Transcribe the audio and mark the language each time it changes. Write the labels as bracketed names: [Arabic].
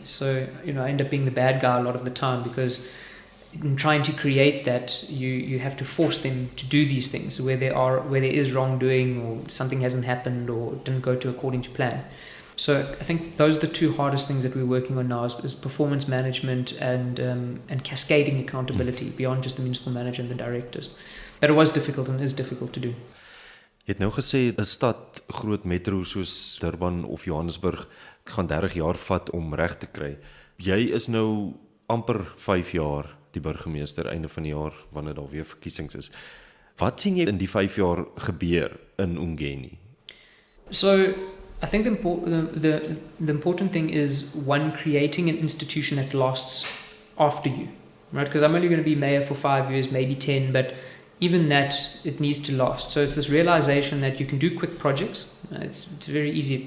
[English] So, I end up being the bad guy a lot of the time because in trying to create that, you have to force them to do these things where there is wrongdoing or something hasn't happened or didn't go according to plan. So I think those are the two hardest things that we're working on now is performance management and cascading accountability beyond just the municipal manager and the directors. But it was difficult and is difficult to do. [Afrikaans] Jy het nou gesê 'n stad, groot metro soos Durban of Johannesburg gaan 30 jaar vat om reg te kry. Jy is nou amper 5 jaar die burgemeester einde van die jaar wanneer daar weer verkiesings is. Wat sien jy in die 5 jaar gebeur in uMngeni? [English] So I think the important thing is, one, creating an institution that lasts after you, right? Because I'm only going to be mayor for 5 years, maybe 10, but even that, it needs to last. So it's this realization that you can do quick projects. It's very easy.